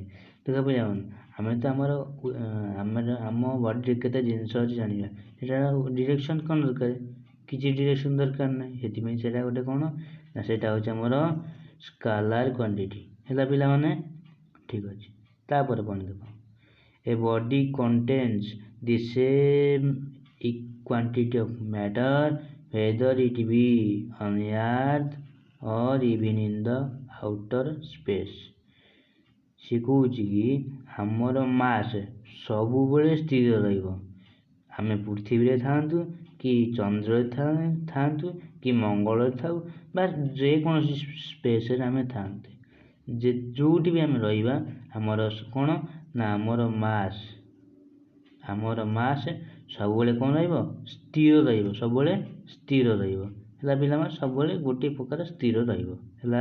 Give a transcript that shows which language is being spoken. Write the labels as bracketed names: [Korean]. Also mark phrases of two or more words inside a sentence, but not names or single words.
[Odia] ଦେଖ ପିଲାମାନେ, ଆମେ ତ ଆମ ବଡ଼ିରେ କେତେ ଜିନିଷ ଅଛି ଜାଣିବା, ସେଟା ଡିରେକ୍ସନ୍ କ'ଣ ଦରକାର, କିଛି ଡିରେକ୍ସନ୍ ଦରକାର ନାହିଁ। ସେଥିପାଇଁ ସେଇଟା ଗୋଟେ କ'ଣ ନା, ସେଇଟା ହେଉଛି ଆମର [English] scalar quantity, [Odia] ହେଲା ପିଲାମାନେ, ଠିକ୍ ଅଛି। ତାପରେ କ'ଣ ଦେଖ, ଏ [English] body contains the same quantity of matter whether it be on earth or even in the outer space। [Odia] ସେ କହୁଛି କି ଆମର ମାସ୍ ସବୁବେଳେ ସ୍ଥିର ରହିବ, ଆମେ ପୃଥିବୀରେ ଥାଆନ୍ତୁ କି ଚନ୍ଦ୍ରରେ ଥାଆନ୍ତୁ କି ମଙ୍ଗଳରେ ଥାଉ ବା ଯେକୌଣସି ସ୍ପେସ୍ରେ ଆମେ ଥାଆନ୍ତେ, ଯେଉଁଠି ବି ଆମେ ରହିବା, ଆମର କ'ଣ ନା ଆମର ମାସ୍ ସବୁବେଳେ କ'ଣ ରହିବ, ସ୍ଥିର ରହିବ, ସବୁବେଳେ ସ୍ଥିର ରହିବ, ହେଲା ପିଲାମାନେ, ସବୁବେଳେ ଗୋଟିଏ ପ୍ରକାର ସ୍ଥିର ରହିବ, ହେଲା।